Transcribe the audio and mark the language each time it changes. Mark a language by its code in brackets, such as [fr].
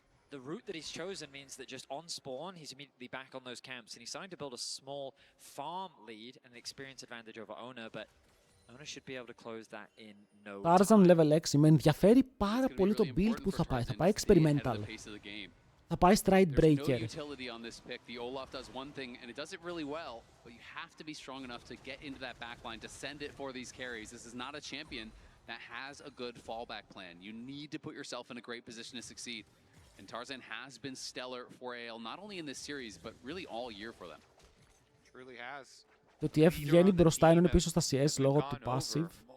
[en] The route that he's chosen means that just on spawn, he's immediately back on those camps, and he's starting to build a small farm lead and an experience advantage over Owner, but Owner should be able to close that in no time. [el] Tarzan level 6, με ενδιαφέρει πάρα πολύ το build που θα πάει. Θα πάει experimental. Θα πάει stride breaker. [en] Utility on this pick. The Olaf does one thing and it does it really well, but you have to be strong enough to get into that backline to send it for these carries. This is not a champion that has a good fallback plan. You need to put yourself in a great position to succeed. And Tarzan has been stellar for AL, not only in this series, but really all year for them. Truly has. [el] Το TF βγαίνει μπροστά, είναι πίσω στα CS λόγω του passive.